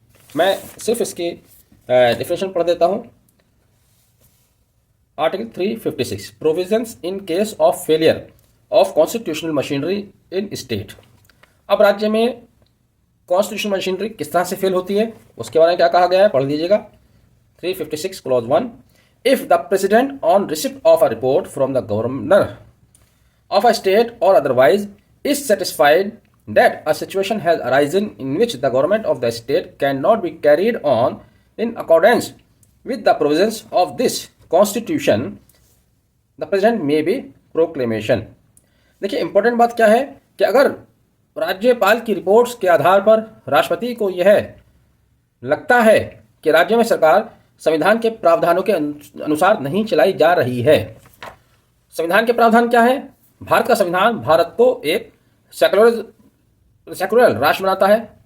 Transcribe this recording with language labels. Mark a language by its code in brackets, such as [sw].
[hi] मैं सिर्फ इसकी डिफिनेशन पढ़ देता हूं। [en] Article 356, provisions in case of failure of constitutional machinery in state. [hi] अब राज्य में कॉन्स्टिट्यूशनल मशीनरी किस तरह से फेल होती है उसके बारे में क्या कहा गया है, पढ़ लीजिएगा। [en] 356 clause 1, if the president on receipt of a report from the governor of a state or otherwise is satisfied that a situation has arisen in which the government of the state cannot be carried on in accordance with the provisions of this constitution, the president may be proclamation। [hi] देखिए important बात क्या है कि अगर राज्यपाल की reports के आधार पर राष्ट्रपति को यह लगता है कि राज्य में सरकार संविधान के प्रावधानों के अनुसार नहीं चलाई जा रही है। संविधान के प्रावधान क्या है? भारत का संविधान भारत को एक सेकुलर राष्ट्र बनाता है।